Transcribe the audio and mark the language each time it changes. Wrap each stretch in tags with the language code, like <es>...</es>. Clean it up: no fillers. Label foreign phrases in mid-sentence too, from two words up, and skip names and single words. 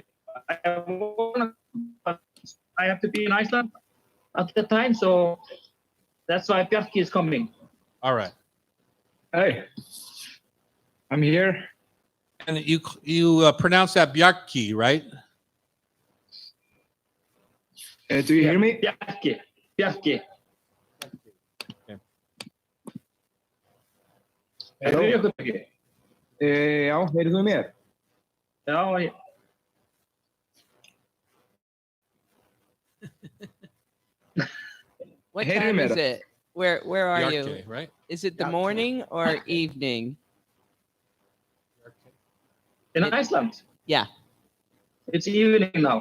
<en>I have to be in Iceland at the time, so that's why Bjarki is coming. All right. Hey, I'm here. And you pronounce that Bjarki, right? Do you hear me? Bjarki. Okay.</en> <is>Heyrðu í okkur ekki? Já, heyrðu þú mér? Já,</is> <en>What Hey, time is Mira. it? Where are you? Bjarki, right? Is it the Bjarki. morning or evening? in Iceland. Yeah. It's evening now.</en>